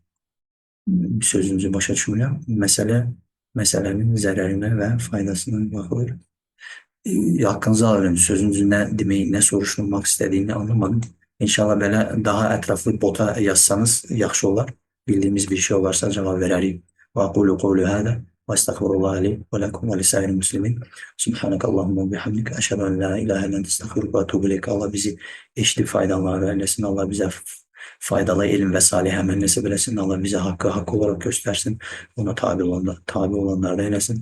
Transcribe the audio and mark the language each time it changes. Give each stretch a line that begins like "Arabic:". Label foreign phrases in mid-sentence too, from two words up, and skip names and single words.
Azerbaijani: Sözünüzü başa düşmürəm. Məsələnin zərərinə və faydasına baxılır. Haqqınızı alırım, sözünüzü nə demək, nə soruşulmaq istədiyini anlamadım. İnşallah belə daha ətraflı bota yazsanız yaxşı olar. Bildiyimiz bir şey olarsa cavab verərik.
Arabic: وأقول قولي هذا وأستغفر الله لي ولكم ولسائر المسلمين. سبحانك اللهم وبحمدك أشهد أن لا إله إلا أنت أستغفرك وأتوب إليك.
Azerbaijani: Allah bizi eşidib faydalanır eləsin. Allah bizə faydalı elm və salih əməl nəsib eləsin. Allah bizə haqqı olaraq göstərsin. Ona tabi olanlardan eləsin.